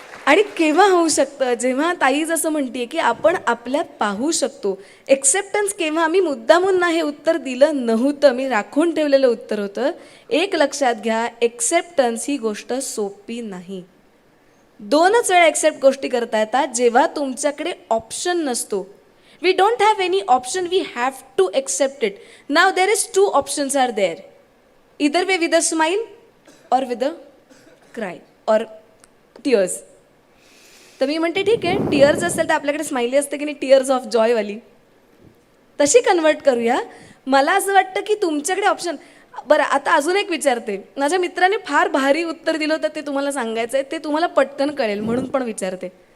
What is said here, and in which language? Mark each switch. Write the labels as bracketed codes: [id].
[mr] आणि केव्हा होऊ शकतं, जेव्हा ताई जसं म्हणते की आपण आपल्यात पाहू शकतो. एक्सेप्टन्स केव्हा, मी मुद्दामून ना हे उत्तर दिलं नव्हतं, मी राखून ठेवलेलं उत्तर होतं. एक लक्षात घ्या, एक्सेप्टन्स ही गोष्ट सोपी नाही. 2च वेळा एक्सेप्ट गोष्टी करता येतात, जेव्हा तुमच्याकडे ऑप्शन नसतो. [en] We don't have any option, we have to accept it. Now there is 2 options are there. Either way with a smile or with a cry or tears. [mr] तर मी म्हणते ठीक आहे, टीअर्स असेल तर आपल्याकडे स्माइली असते की नाही, टीअर्स ऑफ जॉयवाली, तशी कन्वर्ट करूया. मला असं वाटतं की तुमच्याकडे ऑप्शन. बरं, आता अजून एक विचारते. माझ्या मित्राने फार भारी उत्तर दिलं होतं, ते तुम्हाला सांगायचं आहे, ते तुम्हाला पटकन कळेल म्हणून पण विचारते.